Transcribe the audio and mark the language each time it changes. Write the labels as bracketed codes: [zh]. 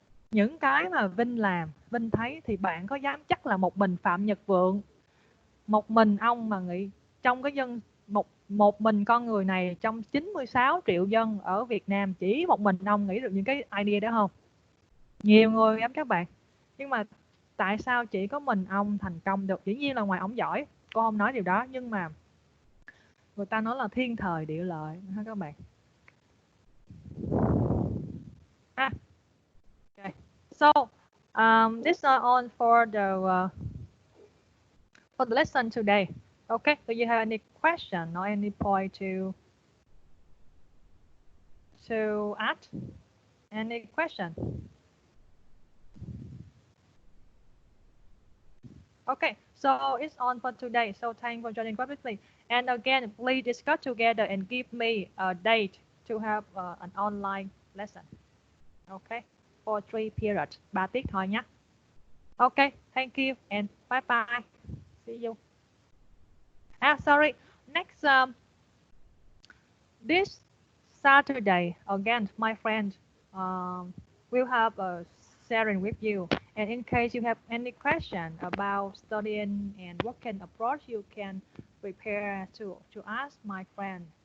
[vi] Những cái mà Vin làm, Vin thấy thì bạn có dám chắc là một mình Phạm Nhật Vượng, một mình ông mà nghĩ trong cái một mình con người này trong 96 triệu dân ở Việt Nam, chỉ một mình ông nghĩ được những cái idea đó không? Nhiều người lắm các bạn. Nhưng mà tại sao chỉ có mình ông thành công được? Dĩ nhiên là ngoài ông giỏi, cô không nói điều đó, nhưng mà người ta nói là thiên thời địa lợi ha các bạn. [en] Okay. So this is all for the lesson today. Okay, do you have any question or any point to add? Any question? Okay, so it's on for today. So thanks for joining with me. And again, please discuss together and give me a date to have an online lesson. Okay, for 3 periods, [vi] 3 tiết thôi nhé. [en] Okay, thank you and bye bye. See you. Sorry. Next, this Saturday, again, my friend will have a sharing with you. And in case you have any question about studying and what kind of approach you can prepare to ask my friend.